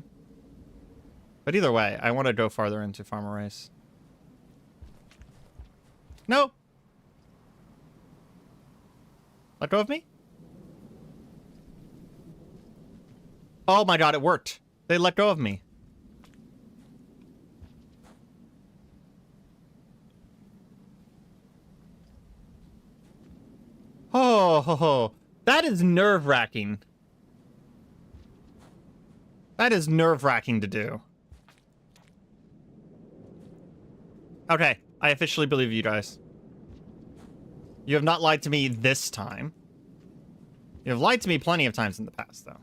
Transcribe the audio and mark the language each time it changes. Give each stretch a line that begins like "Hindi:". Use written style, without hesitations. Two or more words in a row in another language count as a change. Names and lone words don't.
English: But either way, I want to go farther into Farmer Race. No! Let go of me? Oh my god, it worked. They let go of me. Oh, ho, ho. That is nerve-wracking. That is nerve-wracking to do. Okay, I officially believe you guys. You have not lied to me this time. You have lied to me plenty of times in the past, though.